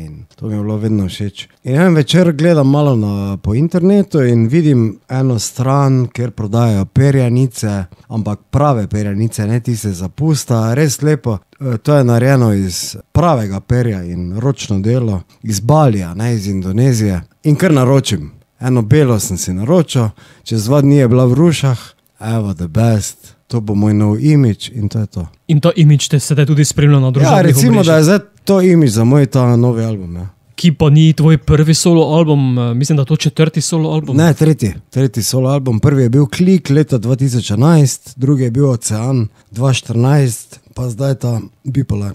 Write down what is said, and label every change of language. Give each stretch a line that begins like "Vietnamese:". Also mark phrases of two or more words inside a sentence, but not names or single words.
Slovenian: In to mi je bilo vedno všeč. In en večer gledam malo po internetu in vidim eno stran, kjer prodajajo perjanice, ampak prave perjanice, ne tiste za pusta, res lepo. To je narejeno iz pravega perja in ročno delo, iz Balija, ne iz Indonezije. In kar naročim. Eno belo sem si naročil, čez 2 dni je bila v Rušah, evo
English: the best,
Slovenian: to bo moj nov imidž in to je to. In ta imidž te sedaj tudi spremlja na družbenih omrežjih? Ja, recimo, da je zdaj to imidž za moj ta novi album, ja. Ki pa ni tvoj prvi solo album, mislim, da je to 4. solo album. Ne, tretji solo album. Prvi je bil Klik leta 2011, drugi je bil Ocean 2014, pa zdaj ta Bipolar.